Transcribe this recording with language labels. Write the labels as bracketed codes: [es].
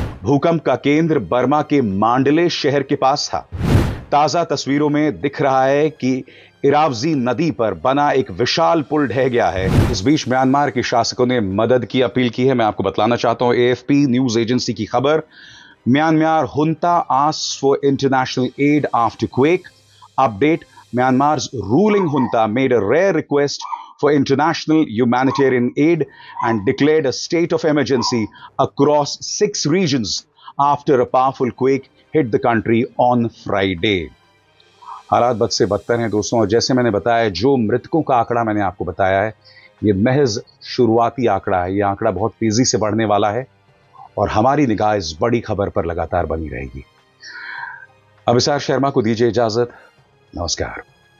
[hi] भूकंप का केंद्र बर्मा के मांडले शहर के पास था। ताजा तस्वीरों में दिख रहा है कि इरावजी नदी पर बना एक विशाल पुल ढह गया है। इस बीच म्यांमार के शासकों ने मदद की अपील की है। मैं आपको बतलाना चाहता हूं, एएफपी न्यूज एजेंसी की खबर। [en] Myanmar junta asks for international aid after quake. Update: Myanmar's ruling junta made a rare request for international humanitarian aid and declared a state of emergency across 6 regions after a powerful quake hit the country on Friday. [hi] हालात बद से बदतर हैं दोस्तों, और जैसे मैंने बताया, जो मृतकों का आंकड़ा मैंने आपको बताया है, ये महज शुरुआती आंकड़ा है। ये आंकड़ा बहुत तेजी से बढ़ने वाला है और हमारी निगाह इस बड़ी खबर पर लगातार बनी रहेगी। अभिसार शर्मा को दीजिए इजाजत। नमस्कार।